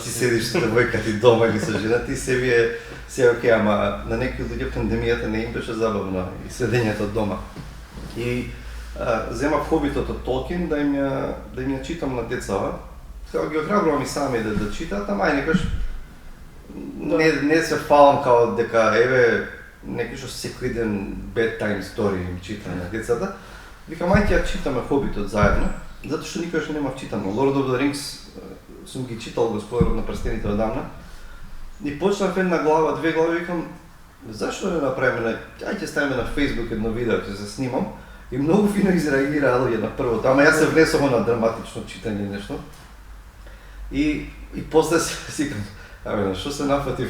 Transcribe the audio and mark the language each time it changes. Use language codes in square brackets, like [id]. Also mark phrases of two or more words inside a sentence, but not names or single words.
[mk] Си седиш со девојка ти дома или со жена ти, се е окей, ама на некои луѓе пандемијата не им беше забавно и седењето дома. И земав хобитот од Толкин да им ја читам на децава. Сега ги охрабрувам и сами да читаат, ама некаш не се фалам као дека еве некој што секој ден [en] bedtime story [mk] им чита на децата. Викам ајде ја читаме Хобитот заедно, затоа што никогаш немав читано. Lord of the Rings сум ги читал Господарот на прстените одамна. И почнав една глава, две глави, викам зашто не направиме ајде ставиме на Facebook едно видео ќе се снимам. И многу фино изреагираа луѓе на првото, ама јас се влесов на драматично читање нешто. И после си кажам, што се нафати бе?